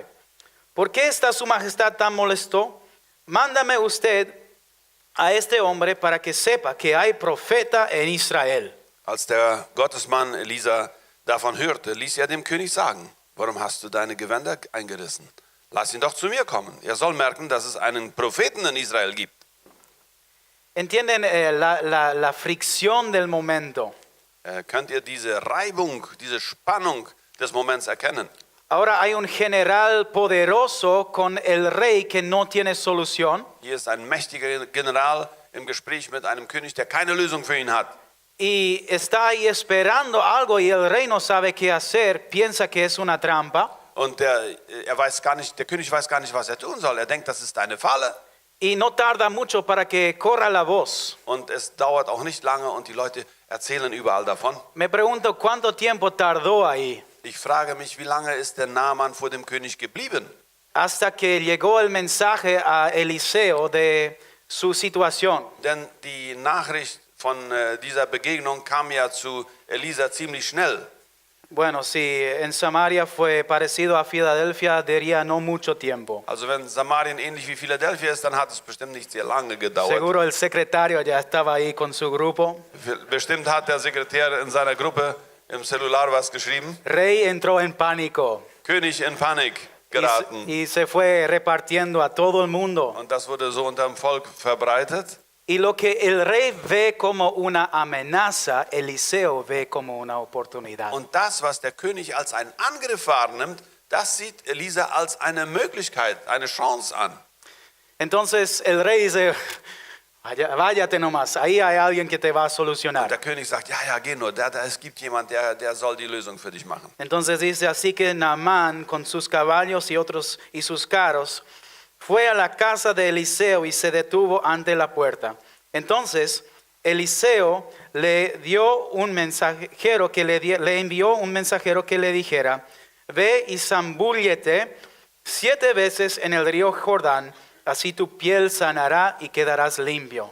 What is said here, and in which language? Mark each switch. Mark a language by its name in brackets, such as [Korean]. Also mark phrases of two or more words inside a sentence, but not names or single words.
[Spanish] ¿Por qué está su majestad tan molesto? Mándame usted a este hombre para que sepa que hay profeta en Israel. [German] Als der Gottesmann Elisa davon hörte, ließ er dem König sagen, warum hast du deine Gewänder eingerissen? Lass ihn doch zu mir kommen. Er soll merken, dass es einen Propheten in Israel gibt. [Spanish] ¿Entienden la fricción del momento? [German] Könnt ihr diese Reibung, diese Spannung des Moments erkennen? [Spanish] Ahora hay un general poderoso con el rey que no tiene solución. [German] Hier ist ein mächtiger General im Gespräch mit einem König, der keine Lösung für ihn hat. [Spanish] Y está ahí esperando algo y el rey no sabe qué hacer, piensa que es una trampa. [German] Und der König weiß gar nicht, was er tun soll. Er denkt, das ist eine Falle. [Spanish] Y no tarda mucho para que corra la voz. [German] Und es dauert auch nicht lange und die Leute erzählen überall davon. [Spanish] Me pregunto cuánto tiempo tardó ahí. [German] Ich frage mich, wie lange ist der Naaman vor dem König geblieben? [Spanish] Hasta que llegó el mensaje a Eliseo de su situación. [German] Denn die Nachricht von dieser Begegnung kam ja zu Elisa ziemlich schnell. [Spanish] Bueno, si en Samaria fue parecido a Filadelfia, diría no mucho tiempo. [German] Also wenn Samarien ähnlich wie Philadelphia ist, dann hat es bestimmt nicht sehr lange gedauert. [Spanish] Seguro el secretario ya estaba ahí con su grupo. [German] Bestimmt hat der Sekretär in seiner Gruppe im Cellular was geschrieben. [Spanish] Rey entró en pánico [German] König in Panik geraten. [Spanish] y se fue repartiendo a todo el mundo. [German] Und das wurde so unter dem Volk verbreitet. [Spanish] Y lo que el rey ve como una amenaza, Eliseo ve como una oportunidad. [German] Und das, was der König als einen Angriff wahrnimmt, das sieht Elisa als eine Möglichkeit, eine Chance an. [Spanish] Entonces el rey dice, váyate nomás, ahí hay alguien que te va a [German] Und [Spanish] solucionar. [German] der König sagt, ja, geh nur, es gibt jemand, der soll die Lösung für dich machen. [Spanish] Entonces dice, así que Naamán con sus caballos y sus carros fue a la casa de Eliseo y se detuvo ante la puerta. Entonces Eliseo le dio un mensajero que le envió un mensajero que le dijera, ve y zambúllete 7 veces en el río Jordán, así tu piel sanará y quedarás limpio.